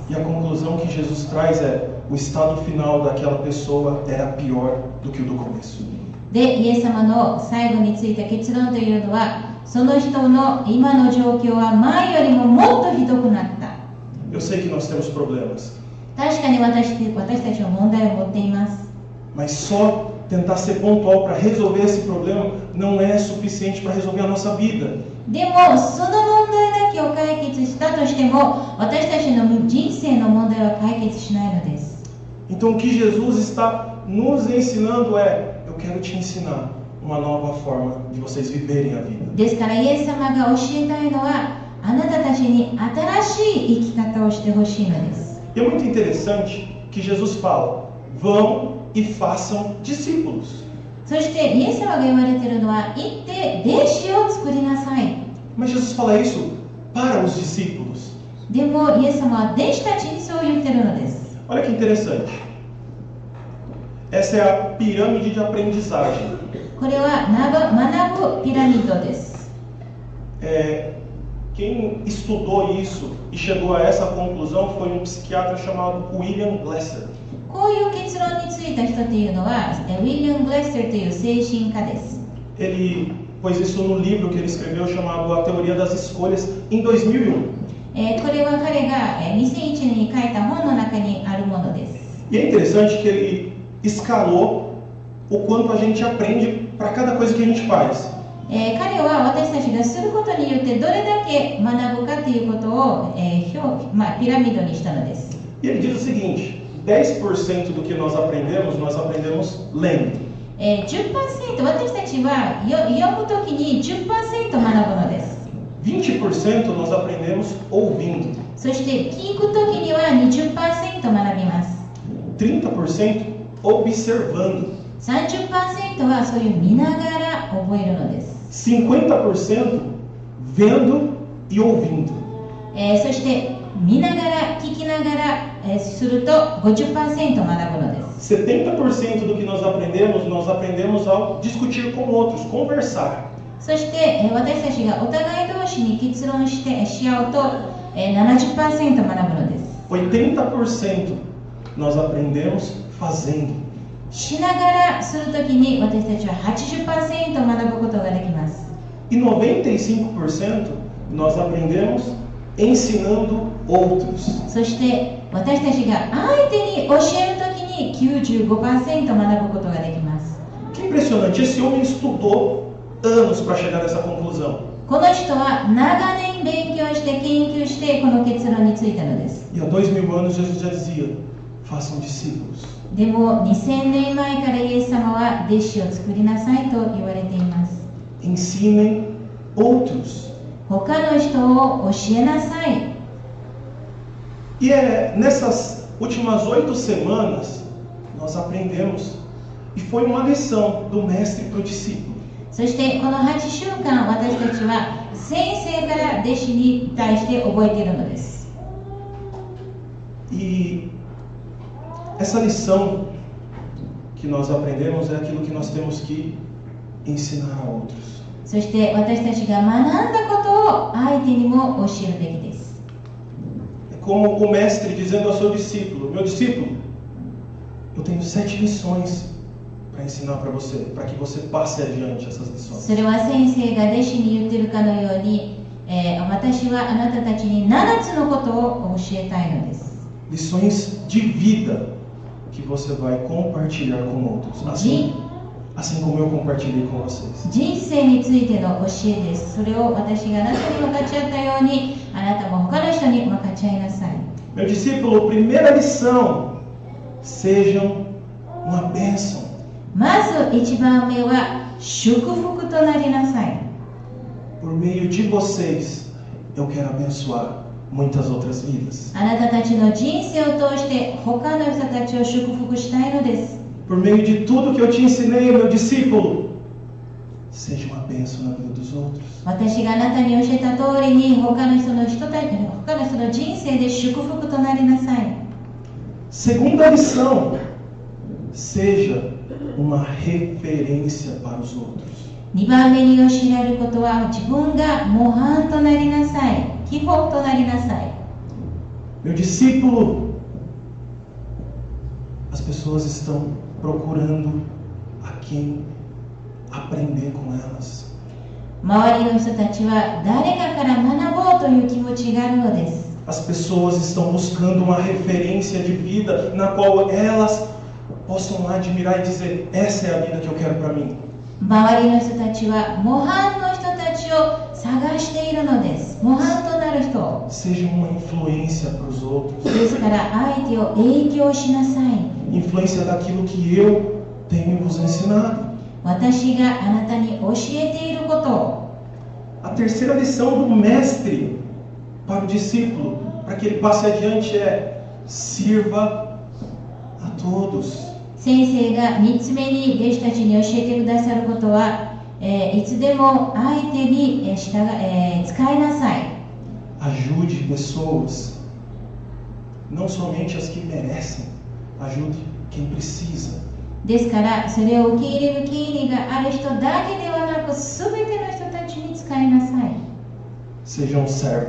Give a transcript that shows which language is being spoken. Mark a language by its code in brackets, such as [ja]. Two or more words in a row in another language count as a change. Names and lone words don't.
[pt] E a conclusão que Jesus traz é o estado final daquela pessoa era pior do que o do começo. [ja] でイエス様の最後についた結論というのはその人の今の状況は前よりももっとひどくなった。 [pt] Eu sei que nós temos problemas, [ja] 確かに私たちは問題を持っています。 [pt] mas só tentar ser pontual para resolver esse problema não é suficiente para resolver a nossa vida. [ja] でもその問題だけを解決したとしても私たちの人生の問題は解決しないのです。 [pt] Então o que Jesus está nos ensinando é, eu quero te ensinar uma nova forma de vocês viverem a vida. [ja] ですからイエス様が教えたいのはあなたたちに新しい生き方をしてほしいのです。 [pt] E é muito interessante que Jesus fala, vão e façam discípulos. [ja] そしてイエス様が言われているのは行って弟子を作りなさい。 [pt] Mas Jesus fala isso para os discípulos. [ja] でもイエス様は弟子たちにそう言っているのです。 [pt] Olha que interessante. Essa é a pirâmide de aprendizagem. [ja] これは学ぶピラミッドです。 [pt] Quem estudou isso e chegou a essa conclusão foi um psiquiatra chamado William Glasser. [ja] こういう結論についた人というのはウィリアム・グレッセルという精神科です。 [pt] Ele pôs isso no livro que ele escreveu chamado A Teoria das Escolhas em 2001. [ja] これは彼が2001年に書いた本の中にあるものです。 [pt] E é interessante que ele escalou o quanto a gente aprende para cada coisa que a gente faz. [ja] 彼は私たちがすることによってどれだけ学ぶかということを、ピラミッドにしたのです。 [pt] E ele diz o seguinte: 10% do que nós aprendemos lendo. [ja] 10% 私たちは読むときに 10% 学ぶのです。 [pt] 20% nós aprendemos ouvindo. [ja] そして聞くときには 20% 学びます。 [pt] 30% observando. [ja] 30% はそういう見ながら覚えるのです。 [pt] 50% vendo e ouvindo. [ja] そして見ながら聞きながら、すると 50% 学ぶのです。 [pt] 70% do que nós aprendemos ao discutir com outros, conversar. [ja] そして、私たちがお互い同士に結論し合うと、70% 学ぶのです。 [pt] 80% nós aprendemos fazendo. [ja] しながらするときに私たちは 80% 学ぶことができます。 [pt] E 95% nós aprendemos ensinando outros. [ja] そして私たちが相手に教えるときに 95% 学ぶことができます。 [pt] Que impressionante, esse homem estudou anos para chegar nessa conclusão. [ja] この人は長年勉強して研究してこの結論についたのです。 [pt] E há 2000 anos Jesus já dizia: façam discípulos. [ja] でも2000年前からイエス様は弟子を作りなさいと言われています。 [pt] Ensinem outros. [ja] 他の人を教えなさい。 [pt] E nessas últimas 8 semanas nós aprendemos, e foi uma lição do mestre para o discípulo. [ja] そしてこの8週間私たちは先生から弟子に対して覚えているのです。 [pt] E essa lição que nós aprendemos é aquilo que nós temos que ensinar a outros. [ja] そして私たちが学んだことを相手にも教えるべきです。 [pt] É como o mestre dizendo ao seu discípulo: meu discípulo, eu tenho 7 lições para ensinar para você, para que você passe adiante essas lições. [ja] それは先生が弟子に言っているかのように、私はあなたたちに7つのことを教えたいのです。 [pt] Lições de vida que você vai compartilhar com outros, assim como eu compartilhei com vocês. [ja] 人生についての教えです。それを私があなたに分かち合ったように、あなたも他の人に分かち合いなさい。 [pt] Meu discípulo, primeira lição: sejam uma bênção. [ja] まず1番目は祝福となりなさい。 [pt] Por meio de vocês, eu quero abençoar muitas outras vidas. [ja] あなたたちの人生を通して他の人たちを祝福したいのです。 [pt] Por meio de tudo que eu te ensinei, meu discípulo, seja uma bênção na vida dos outros. [ja] 私があなたに教えた通りに他の人の人生で祝福となりなさい。 [pt] Segunda lição: seja uma referência para os outros. [ja] 2 番目に教えられることは自分が模範となりなさい。基本となりなさい。 [pt] Meu discípulo, as pessoas estão procurando a quem aprender com elas. [ja] 周りの人たちは誰かから学ぼうという気持ちがあるのです。 [pt] As pessoas estão buscando uma referência de vida na qual elas possam admirar e dizer: essa é a vida que eu quero para mim. [ja] 周りの人たちは模範の人たちを探しているのです。模範となる人。 [pt] Seja uma influência para os outros. [ja] ですから相手を影響しなさい。 [pt] Influência daquilo que eu tenho vos ensinado. [ja] 私があなたに教えていることを。 [pt] A terceira lição do mestre para o discípulo, para que ele passe adiante, é: sirva a todos. [ja] 先生が3つ目に弟子たちに教えてくださることは、いつでも相手に使いなさい。 [pt] Ajude pessoas, não somente as que merecem, ajude quem precisa. [ja] ですからそれを受け入れる権利がある人だけではなく、全ての人たちに使いなさい。 [pt] Seja um servo.